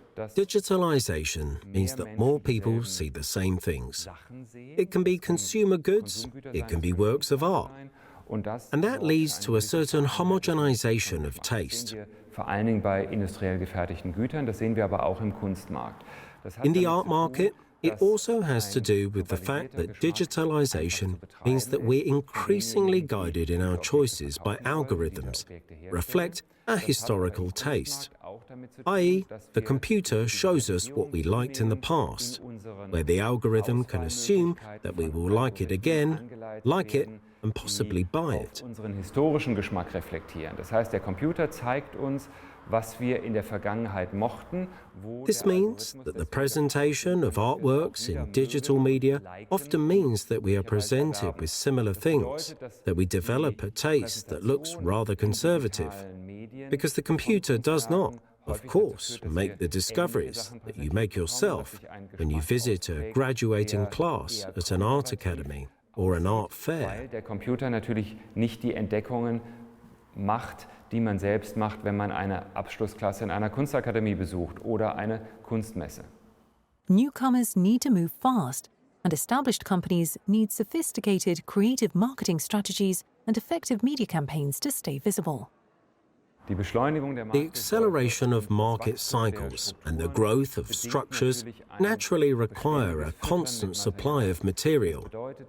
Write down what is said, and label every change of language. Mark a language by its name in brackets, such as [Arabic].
[English] Digitalization means that more people see the same things. It can be consumer goods, it can be works of art, and that leads to a certain homogenization of taste. [German] Vor allen Dingen bei industriell gefertigten Gütern, das sehen wir aber auch im Kunstmarkt. [English] In the art market, it also has to do with the fact that digitalization means that we're increasingly guided in our choices by algorithms, reflect our historical taste, i.e., the computer shows us what we liked in the past, where the algorithm can assume that we will like it again, like it, and possibly buy it. [German] Unseren historischen Geschmack reflektieren. Das heißt, der Computer zeigt uns, was wir in der Vergangenheit mochten. [English] This means that the presentation of artworks in digital media often means that we are presented with similar things, that we develop a taste that looks rather conservative, because the computer does not, of course, make the discoveries that you make yourself when you visit a graduating class at an art academy or an art fair. [German] Weil der Computer natürlich nicht die Entdeckungen macht, die man selbst macht, wenn man eine Abschlussklasse in einer Kunstakademie besucht oder eine Kunstmesse. [English] Newcomers need to move fast, and established companies need sophisticated creative marketing strategies and effective media campaigns to stay visible. The acceleration of market cycles and the growth of structures naturally require a constant supply of material.